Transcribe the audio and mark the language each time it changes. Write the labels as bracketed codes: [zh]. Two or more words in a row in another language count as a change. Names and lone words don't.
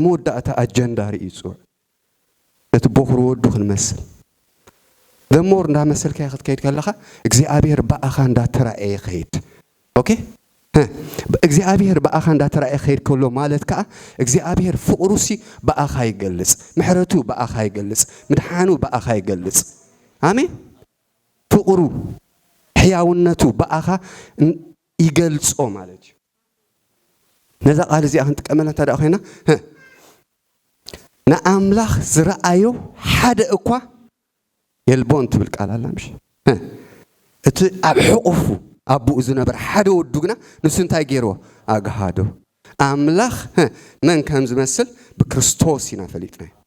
[ti] መወዳእታ አጀንዳ ርኢ ይጽውዕ ነቲ በኹሩ ወዱ ክንመስል ደሞር እንዳመሰልካ ይኸትከይድ ከለኻ እግዚአብሔር በአኻ እንዳተራእየ ይኸይድ ኦኬ እግዚአብሔር በአኻ እንዳተራእየ ይኸይድ ከሎ ማለት ከዓ እግዚአብሔር ፍቅሩሲ በአኻ ይገልጽ ምሕረቱ በአኻ ይገልጽ ምድሓኑ በአኻ ይገልጽ አሜን ፍቅሩ ሕያውነቱ በአኻ ይገልጾ ማለት ነዛ ቃል እዚ አሁን ተቀመለ ታዲያ ኮይና ንአምላኽ ዝረአዮ ሓደ እኳ የልቦን ትብል ቃል አላ ምሽ እቲ ኣብ ሕቁፉ አቡኡ ዝነበር ሓደ ወዱ ግና ንሱ እንታይ ገይርዎ አግሃዶ አምላኽ መን ከም ዝመስል ብክርስቶስ ኢና ፈሊጥና